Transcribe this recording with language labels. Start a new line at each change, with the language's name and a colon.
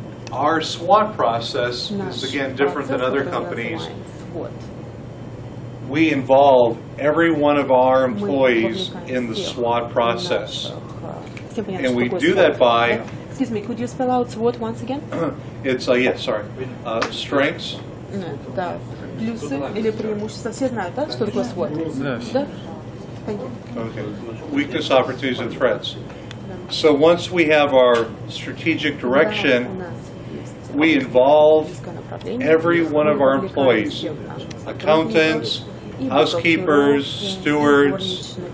English: Our SWOT process is again different than other companies. We involve every one of our employees in the SWOT process. And we do that by... Excuse me, could you spell out SWOT once again? It's, strengths.
Russian: Да. Плюсы или преимущества. Все знают, да, что такое SWOT? Да.
English: Thank you. Okay. Weakness, opportunities, and threats. So once we have our strategic direction, we involve every one of our employees, accountants, housekeepers, stewards,